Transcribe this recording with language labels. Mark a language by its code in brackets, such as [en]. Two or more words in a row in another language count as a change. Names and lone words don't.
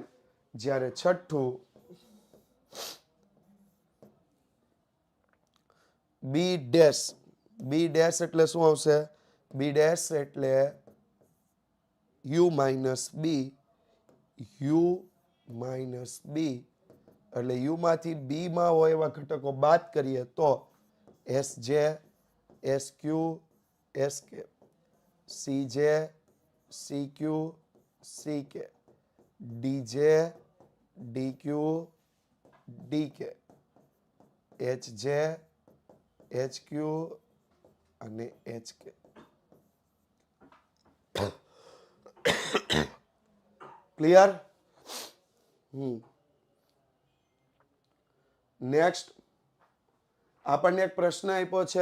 [gu] જ્યારે છઠ્ઠું [en] B dash. B dash [gu] એટલે શું આવશે? બી ડેશ એટલે [en] U minus B. U minus B [gu] એટલે યુ માંથી બી માં હોય એવા ઘટકો બાદ કરીએ તો SJ SQ SK CJ CQ CK DJ DQ DK HJ HQ અને HK. ક્લિયર? નેક્સ્ટ આપણને એક પ્રશ્ન આપ્યો છે.